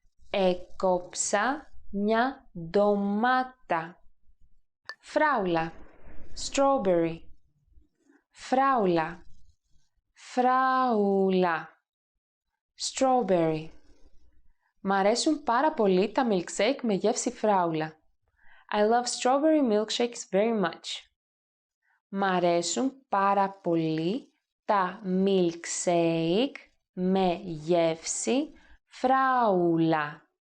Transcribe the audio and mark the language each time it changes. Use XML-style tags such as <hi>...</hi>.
<el>Έκοψα μια ντομάτα. Φράουλα. Strawberry. Φράουλα. Φράουλα. Strawberry. Μ' αρέσουν πάρα πολύ τα milkshake με γεύση φράουλα.</el> <en>I love strawberry milkshakes very much.</en> <el>Μ' αρέσουν πάρα πολύ τα milkshake με γεύση φράουλα.</el>